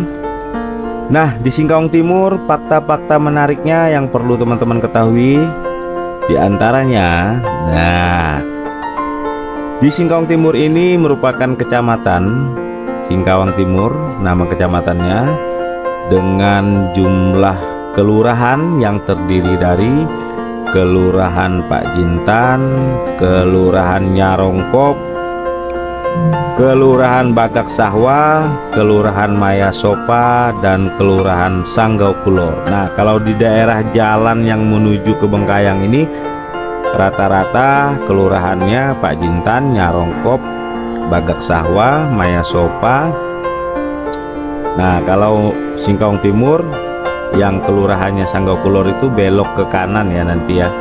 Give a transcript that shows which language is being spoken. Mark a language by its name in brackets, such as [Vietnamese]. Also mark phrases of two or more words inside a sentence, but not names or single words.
[Indonesian] Nah di Singkawang Timur, fakta-fakta menariknya yang perlu teman-teman ketahui di antaranya, nah di Singkawang Timur ini merupakan kecamatan Singkawang Timur, nama kecamatannya, dengan jumlah kelurahan yang terdiri dari Kelurahan Pak Jintan, Kelurahan Nyarongkop, Kelurahan Bagak Sahwa, Kelurahan Maya Sopa, dan Kelurahan Sanggau Kulor. Nah kalau di daerah jalan yang menuju ke Bengkayang ini rata-rata kelurahannya Pak Jintan, Nyarongkop, Bagak Sahwa, Maya Sopa. Nah kalau Singkawang Timur yang kelurahannya Sanggau Kulor itu belok ke kanan ya nanti ya.